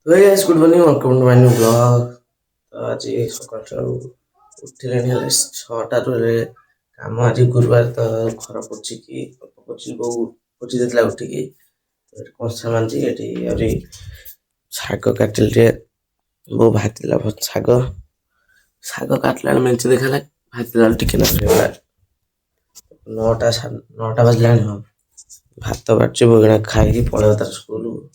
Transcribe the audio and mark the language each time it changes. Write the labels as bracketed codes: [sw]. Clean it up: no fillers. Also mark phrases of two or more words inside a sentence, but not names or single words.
[en] तो guys good morning welcome to my new blog. [hi] तो आज [or] ସକାଳୁ ଉଠିଲେଣି ହେଲେ 6ଟାରୁ ହେଲେ କାମ ଆଜି ଗୁରୁବାର ତ ଘର ପୋଛିକି ପୋଛି ବୋଉ ପୋଛି ଦେଇଥିଲା ଉଠିକି କଂସା ମାଜି ଏଠି ଆହୁରି ଶାଗ କାଟିଲି ଟିକେ ବୋଉ ଭାଜିଥିଲା ଶାଗ ଶାଗ କାଟିଲା ବେଳେ ମେଞ୍ଚେ ଦେଖାହେଲା ଭାଜିଲା ବେଳେ ଟିକେ ନହେଲା 9ଟା ବାଜିଲାଣି ହଁ ଭାତ ବାଢୁଛି ବୋଉ ଏଇନା ଖାଇକି ପଳେଇବ ତାର ସ୍କୁଲ।